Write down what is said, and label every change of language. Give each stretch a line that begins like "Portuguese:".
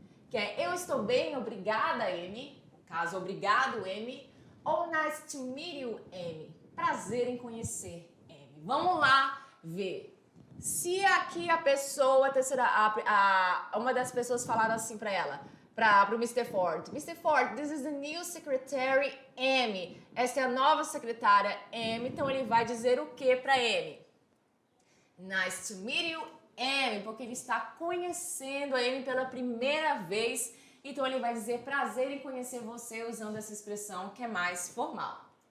Portuguese: Que é eu estou bem, obrigada, Amy. No caso, obrigado, Amy. Ou
English: nice to meet you,
Portuguese: Amy. Prazer em conhecer, Amy. Vamos lá ver. Se aqui a pessoa, uma das pessoas falaram assim para ela, para o Mr. Ford. Mr.
English: Ford, this is the new secretary Amy.
Portuguese: Esta é a nova secretária Amy. Então ele vai dizer o que para Amy?
English: Nice to meet you,
Portuguese: Amy, porque ele está conhecendo a Amy pela primeira vez. Então ele vai dizer prazer em conhecer você usando essa expressão que é mais formal.